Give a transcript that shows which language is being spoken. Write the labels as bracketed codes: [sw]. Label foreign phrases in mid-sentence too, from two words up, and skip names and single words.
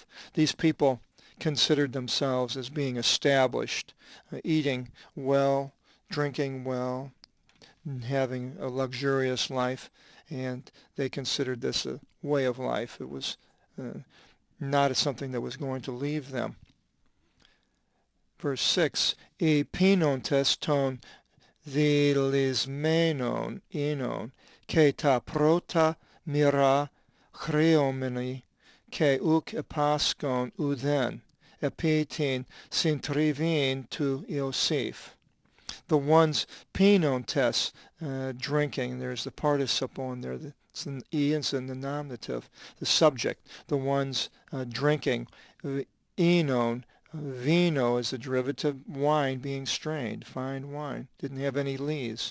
[en] These people considered themselves as being established, eating well, drinking well, having a luxurious life, and they considered this a way of life. It was not something that was going to leave them. Verse 6, [el] οἱ πίνοντες τὸν διυλισμένον οἶνον, καὶ τὰ πρῶτα μύρα χριόμενοι, καὶ οὐκ ἔπασχον οὐδέν, ἐπὶ τῇ συντριβῇ Ἰωσήφ. [en] The ones pinontes, drinking, there's the participle in there, it's an E, it's in the nominative, the subject, the ones drinking, enon, vino is the derivative, wine being strained, fine wine, didn't have any lees.